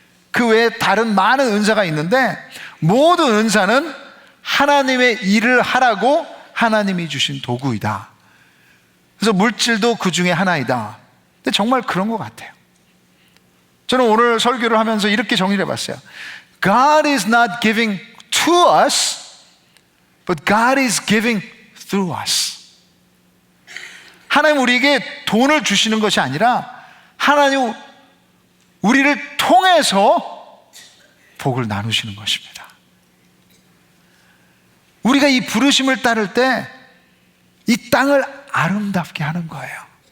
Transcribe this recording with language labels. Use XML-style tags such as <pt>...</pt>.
<ko>그 외에 다른 많은 은사가 있는데 모든 은사는 하나님의 일을 하라고 하나님이 주신 도구이다. 그래서 물질도 그 중에 하나이다. 근데 정말 그런 것 같아요. 저는 오늘 설교를 하면서 이렇게 정리를 해봤어요.</ko> <en>God is not giving to us, but God is giving through us.</en> <ko>하나님 우리에게 돈을 주시는 것이 아니라 하나님 우리를 통해서 복을 나누시는 것입니다. 우리가 이 부르심을 따를 때 이 땅을 아름답게 하는 거예요.</ko>